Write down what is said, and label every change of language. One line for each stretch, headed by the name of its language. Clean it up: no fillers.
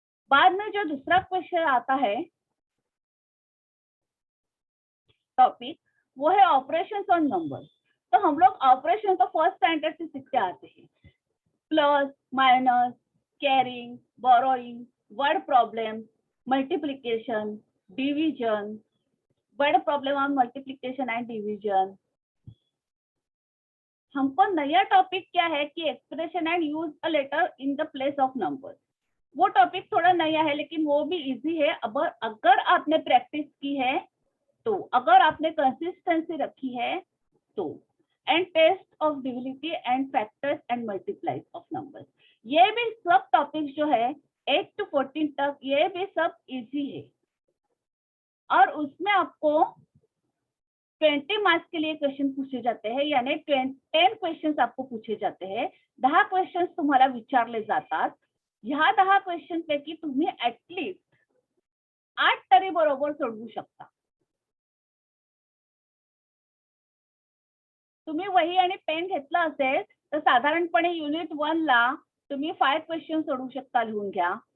Hindi: बाद में जो दूसरा क्वेश्चन आता है टॉपिक वो है ऑपरेशंस ऑन नंबर्स. तो हम लोग ऑपरेशन तो फर्स्ट स्टैंडर्ड से सीखते आते हैं. Plus, minus, carrying, borrowing, word problem,
English: multiplication, division. बड़ा problem on multiplication and division.
Hindi: हमको नया टॉपिक क्या है कि
English: Expression and use a letter in the place of number.
Hindi: वो टॉपिक थोड़ा नया है लेकिन वो भी इजी है. अगर आपने प्रैक्टिस की है तो, अगर आपने कंसिस्टेंसी रखी है तो.
English: And test of divinity and factors and multiplies of numbers.
Hindi: ये भी सब टॉपिक्स जो है 8 to 14 तक, ये भी सब इजी है. और उसमें आपको 20 मार्क्स के लिए क्वेश्चन पूछे जाते हैं, यानी 10 क्वेश्चन आपको पूछे जाते हैं.
Marathi: 10 क्वेश्चन तुम्हाला विचारले जातात. ह्या 10 क्वेश्चन पैकी तुम्ही ऍटलीस्ट 8 तरी बरोबर सोडवू शकता. तुम्ही वही आणि पेन घेतला असेल तर साधारणपणे युनिट 1 ला तुम्ही 5 क्वेश्चन सोडवू शकता, लिहून घ्या.